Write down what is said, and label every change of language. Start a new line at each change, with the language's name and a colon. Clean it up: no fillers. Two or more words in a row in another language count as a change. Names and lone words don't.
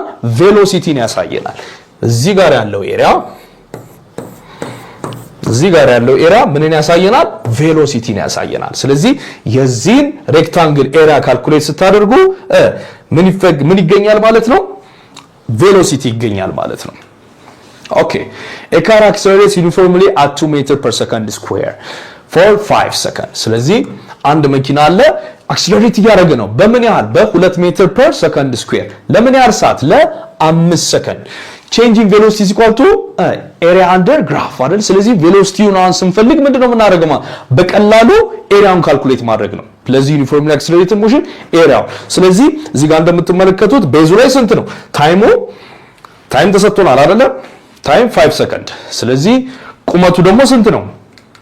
Amharic: ቬሎሲቲን ያሳየናል። እዚህ ጋር ያለው ኤሪያ ምንን ያሳየናል? ቬሎሲቲን ያሳየናል። ስለዚህ የዚህን
English: rectangle area
Amharic: ካልኩሌት ስታደርጉ ምን ይገኛል ማለት ነው? ቬሎሲቲ ይገኛል ማለት ነው። ኦኬ
English: a car accelerates uniformly at 2 meter per second square for 5 seconds።
Amharic: ስለዚህ አንድ መኪና አለ አክሰለሬት እያደረገ ነው። በምን ያህል? በ2 ሜትር
English: per second square
Amharic: ለምን ያህል ሰዓት? ለ5 ሰከንድ።
English: changing velocity is equal to area under graph
Amharic: አይደል? ስለዚህ ቬሎሲቲውን አሁን ስንፈልግ ምንድነው የምናደርገው? በቀላሉ ኤሪያውን ካልኩሌት ማድረግ ነው። ስለዚህ
English: uniformly accelerated motion
Amharic: ኤሪያው። ስለዚህ እዚህ ጋር እንደምትመለከቱት ቤዙ ላይ ስንት ነው? ታይም ተሰጥቶናል አይደለ? ታይም 5 ሰከንድ። ስለዚህ ቁመቱ ደግሞ ስንት ነው?